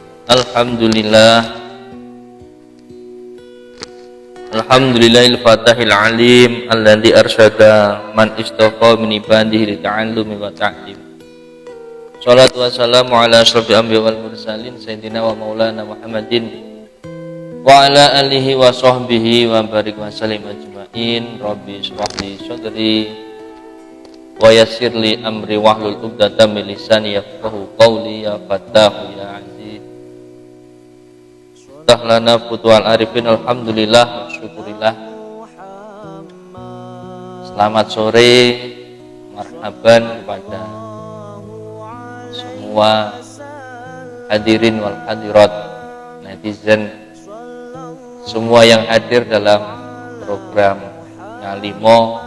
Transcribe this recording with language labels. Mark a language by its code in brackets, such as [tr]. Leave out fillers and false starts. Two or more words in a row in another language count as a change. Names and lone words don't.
[ar] الحمد لله الفتاح العليم الذي أرشد من استقى من عباده للتعلم والتعليم. الصلاة والسلام على أشرف الأنبياء والمرسلين سيدنا ومولانا محمد وعلى آله وصحبه وبارك وسلم أجمعين. رب اشرح لي صدري ويسر لي أمري واحلل عقدة من لساني يفقهوا قولي. يا فتاح يا عزيز لنا فتوح العارفين. [id] Alhamdulillah, syukurillah. Selamat sore, marhaban kepada semua [ar] الحاضرين والحاضرات, [id] netizen, semua yang hadir dalam program Ngalimo.